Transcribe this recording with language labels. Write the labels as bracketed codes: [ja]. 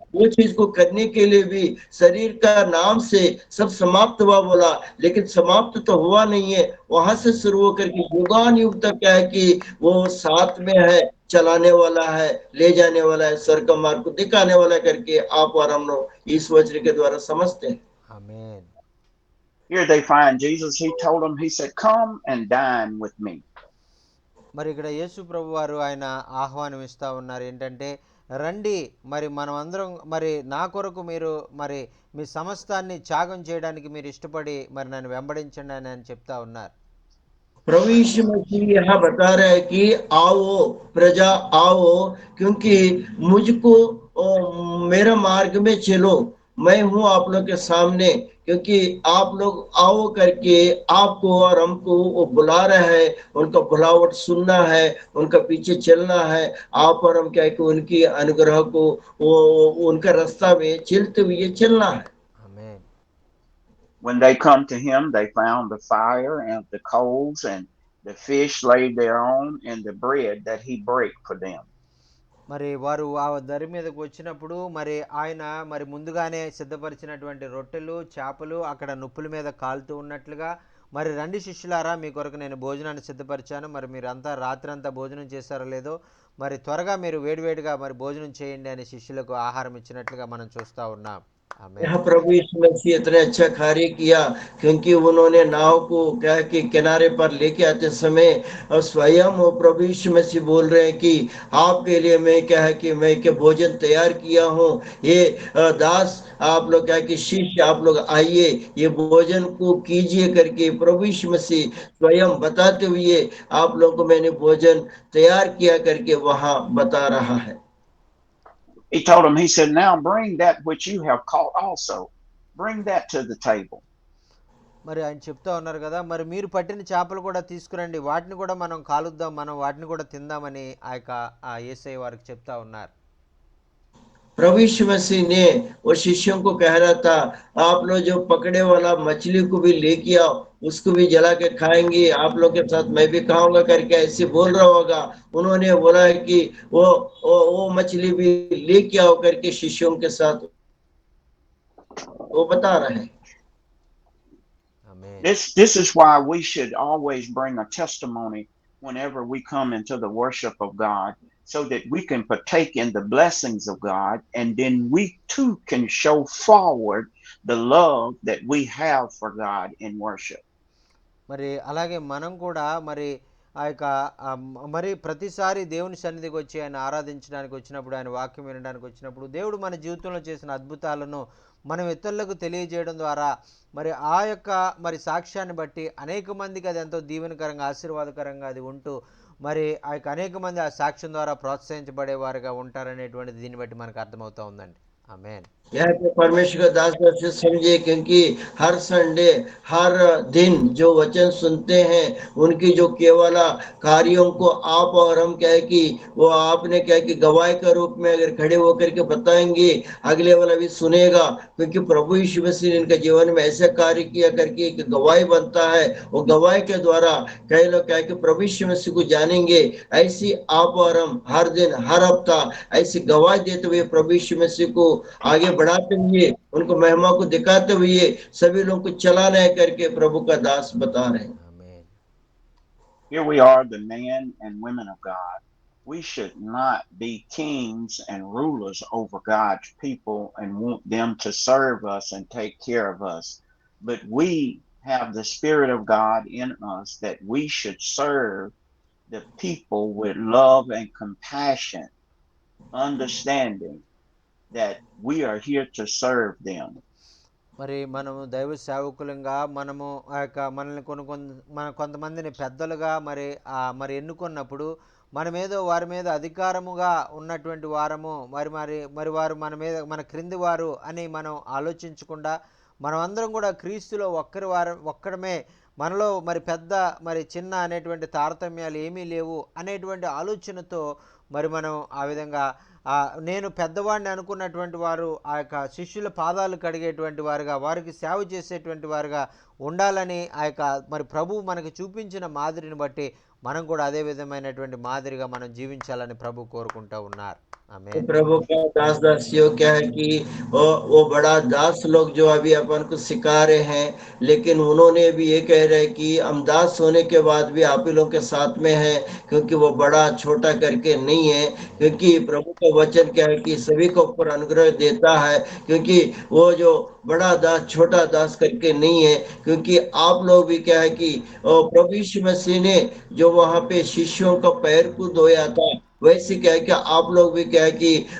[hi] वो चीज को करने के लिए भी शरीर का नाम से सब समाप्त हुआ बोला, लेकिन समाप्त तो हुआ नहीं है, वहां से शुरू होकर के युगान युग तक क्या है कि वो साथ में है, चलाने वाला है, ले जाने वाला है, स्वर्ग का मार्ग को दिखाने वाला करके आप और हम लोग इस वचन के द्वारा समझते हैं। [te] ఆమేన్. [en] Here they find Jesus. He told them, he said, come and dine with me. [te] మరి ఇక్కడ యేసు ప్రభు వారు ఆయన ఆహ్వానం ఇస్తూ ఉన్నారు. ఏంటంటే రండి, మరి మనం అందరం మరి నా కొరకు మీరు మరి మీ సమస్తాన్ని త్యాగం చేయడానికి మీరు ఇష్టపడి మరి నన్ను వెంబడించండి అని చెప్తా ఉన్నారు. [hi] प्रभु यीशु मसीह यहाँ बता रहा है कि आओ प्रजा आओ, क्योंकि मुझको मेरा मार्ग में चलो, मैं हूं आप लोग के सामने, क्योंकि आप लोग आओ करके आपको और हमको वो बुला रहे हैं, उनका बुलावट सुनना है, उनका पीछे चलना है। आप और हम क्या है कि उनकी अनुग्रह को वो उनका रास्ता में चलते हुए चलना है। [te] ఆమేన్. [en] When they come to him, they found the fire and the coals and the fish laid thereon and the bread that he break for them. [te] మరి వారు ఆ దరి మీదకు వచ్చినప్పుడు మరి ఆయన మరి ముందుగానే సిద్ధపరిచినటువంటి రొట్టెలు చేపలు అక్కడ నుప్పుల మీద కాలుతూ ఉన్నట్లుగా, మరి రండి శిష్యులారా మీ కొరకు నేను భోజనాన్ని సిద్ధపరిచాను, మరి మీరంతా రాత్రి అంతా భోజనం చేశారో లేదో, మరి త్వరగా మీరు వేడివేడిగా మరి భోజనం చేయండి అని శిష్యులకు ఆహారం ఇచ్చినట్లుగా మనం చూస్తూ ఉన్నాం. [hi] यहाँ प्रभु यीशु मसीह इतने अच्छा कार्य किया, क्योंकि उन्होंने नाव को क्या कि किनारे पर लेके आते समय और स्वयं वो प्रभु यीशु मसीह बोल रहे हैं कि आपके लिए मैं क्या है कि मैं क्या भोजन तैयार किया हूँ, ये दास आप लोग क्या कि शिष्य आप लोग आइए ये भोजन को कीजिए करके प्रभु यीशु मसीह स्वयं बताते हुए आप लोगों को मैंने भोजन तैयार किया करके वहां बता रहा है। [en] He told them, he said, now bring that which you have caught also. Bring that to the table. [te] మరి ఆయన చెప్తా ఉన్నారు కదా, మరి మీరు పట్టిన చేపలు కూడా తీసుకురండి, వాటిని కూడా మనం కాలుద్దాం, మనం వాటిని కూడా తిందామని ఆ యేసయ్య వారికి చెప్తా ఉన్నారు. [hi] प्रभु यीशु मसीह ने वो शिष्यों को कह रहा था, आप लोग जो पकड़े वाला मछली को भी लेके आओ, उसको भी जला के खाएंगे, आप लोग के साथ मैं भी खाऊंगा करके ऐसे बोल रहा होगा। उन्होंने बोला है कि वो मछली भी लेके आओ करके शिष्यों के साथ वो बता रहे हैं। [en] This is why we should always bring a testimony whenever we come into the worship of God, so that we can partake in the blessings of God, and then we too can show forward the love that we have for God in worship. [te] మరి అలాగే మనం కూడా మరి ఆ యొక్క మరి ప్రతిసారి దేవుని సన్నిధికి వచ్చి ఆయన ఆరాధించడానికి వచ్చినప్పుడు, ఆయన వాక్యం వినడానికి వచ్చినప్పుడు, దేవుడు మన జీవితంలో చేసిన అద్భుతాలను మనం ఇతరులకు తెలియజేయడం ద్వారా మరి ఆ యొక్క మరి సాక్ష్యాన్ని బట్టి అనేక మందికి అది ఎంతో దీవెనకరంగా ఆశీర్వాదకరంగా అది ఉంటూ మరి ఆ యొక్క అనేక మంది ఆ సాక్ష్యం ద్వారా ప్రోత్సహించబడేవారుగా ఉంటారనేటువంటిది దీన్ని బట్టి మనకు అర్థమవుతా ఉందండి. ఆమేన్. [hi] यहाँ पे परमेश्वर का दास से समझे, क्योंकि हर संडे हर दिन जो वचन सुनते हैं उनकी जो केवल कार्यों को आप और हम क्या है कि वो आपने क्या है कि गवाही के रूप में अगर खड़े होकर के बताएंगे, अगले वाला भी सुनेगा, क्योंकि प्रभु यीशु मसीह ने इनके जीवन में ऐसे कार्य किया करके एक गवाही बनता है। वो गवाही के द्वारा कई लोग क्या है कि प्रभु यीशु मसीह को जानेंगे। ऐसी आप और हम हर दिन हर हफ्ता ऐसी गवाही देते हुए प्रभु यीशु मसीह को आगे बढ़ाते हुए, उनको महिमा को दिखाते हुए सभी लोगों को चलाना है करके प्रभु का दास बता रहे हैं। [te] ఆమేన్. [en] Here we are, the men and women of God. We should not be kings and rulers over God's people and want them to serve us and take care of us. But we have the Spirit of God in us that we should serve the people with love and compassion, understanding that we are here to serve them. [te] మరి మనము దైవ సేవకులంగా మనము ఆ యొక్క మనల్ని మన కొంతమందిని పెద్దలుగా మరి ఎన్నుకున్నప్పుడు మనమేదో వారి మీద అధికారముగా ఉన్నటువంటి వారము మరి వారు మన మీద మన క్రింది వారు అని మనం ఆలోచించకుండా మనమందరం కూడా క్రీస్తులో ఒక్కడమే, మనలో మరి పెద్ద మరి చిన్న అనేటువంటి తారతమ్యాలు ఏమీ లేవు అనేటువంటి ఆలోచనతో మరి మనం ఆ విధంగా నేను పెద్దవాడిని అనుకున్నటువంటి వారు ఆ యొక్క శిష్యుల పాదాలు కడిగేటువంటి వారుగా, వారికి సేవ చేసేటువంటి వారుగా ఉండాలని ఆ యొక్క మరి ప్రభువు మనకు చూపించిన మాదిరిని బట్టి మనం కూడా అదే విధమైనటువంటి మాదిరిగా మనం జీవించాలని ప్రభు కోరుకుంటూ ఉన్నారు. [hi] तो प्रभु का दास दासियों क्या है कि वो बड़ा दास लोग जो अभी अपन को सिखा रहे हैं, लेकिन उन्होंने भी ये कह रहे हैं कि हम दास होने के बाद भी आप ही लोग के साथ में हैं, क्योंकि वो बड़ा छोटा करके नहीं है, क्योंकि प्रभु का वचन क्या है कि सभी को ऊपर अनुग्रह देता है, क्योंकि वो जो बड़ा दास छोटा दास करके नहीं है, क्योंकि आप लोग भी क्या है कि प्रभु यीशु मसीह ने जो वहां पे शिष्यों का पैर को धोया था, वैसे क्या है कि आप लोग भी क्या है कि